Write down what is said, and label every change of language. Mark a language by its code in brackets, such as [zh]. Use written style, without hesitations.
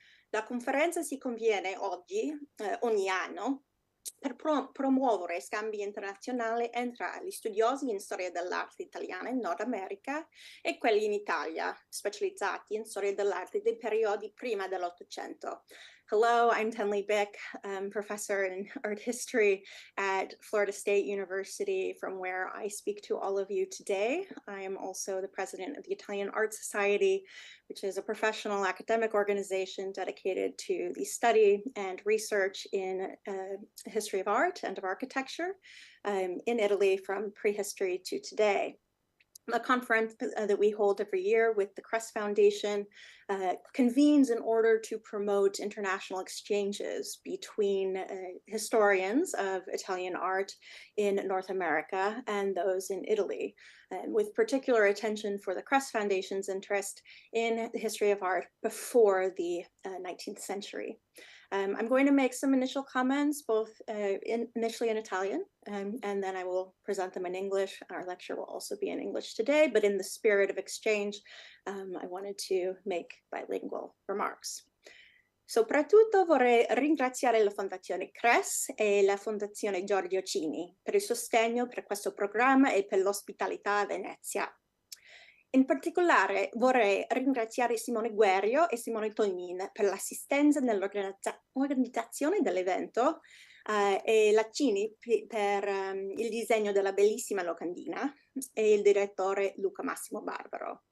[it] La conferenza si conviene ogni anno, per promuovere scambi internazionali tra gli studiosi in storia dell'arte italiana in Nord America e quelli in Italia, specializzati in storia dell'arte dei periodi prima dell'Ottocento. [en] Hello, I'm Tenley Bick, professor in art history at Florida State University, from where I speak to all of you today. I am also the president of the Italian Art Society, which is a professional academic organization dedicated to the study and research in history of art and of architecture in Italy from prehistory to today. A conference that we hold every year with the Kress Foundation convenes in order to promote international exchanges between historians of Italian art in North America and those in Italy, with particular attention for the Kress Foundation's interest in the history of art before the 19th century. I'm going to make some initial comments, both initially in Italian, and then I will present them in English. Our lecture will also be in English today, but in the spirit of exchange, I wanted to make bilingual remarks. [it] Soprattutto vorrei ringraziare la Fondazione Kress e la Fondazione Giorgio Cini per il sostegno per questo programma e per l'ospitalità a Venezia. In particolare vorrei ringraziare Simone Guerrio e Simone Tolmin per l'assistenza nell'organizzazione dell'evento e la Cini per il disegno della bellissima locandina e il direttore Luca Massimo Barbaro.